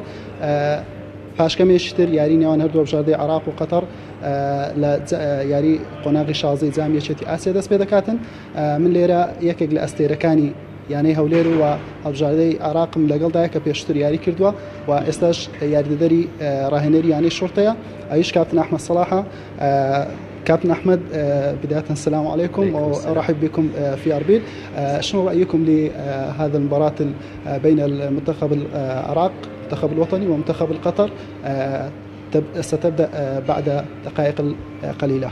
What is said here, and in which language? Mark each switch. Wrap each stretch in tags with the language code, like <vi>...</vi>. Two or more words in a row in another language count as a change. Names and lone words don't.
<ckb>پاشکەمێکی تر یاری نێوان هەردوو هەڵبژاردەی عراق و قەتەر لە یاری قۆناغی شازەی جامی یەکێتی ئاسیا دەست پێ دەکاتن. من لێرە یەکێک لە ئەستێرەکانی یانەی هەولێر و هەڵبژاردەی عراقم لەگەڵدایە کە پێشتر یاری کردووە و ئێستاش یاریدەدەری ڕاهێنەری یانەی شورتەیە ئەویش کابتن أحمد صلاحة.</ckb> <ar>كابتن أحمد، بداية السلام عليكم وأرحب بكم في أربيل. شنو رأيكم لهذا المباراة بين المنتخب العراق المنتخب الوطني ومنتخب القطر ستبدأ بعد دقائق قليلة؟</ar>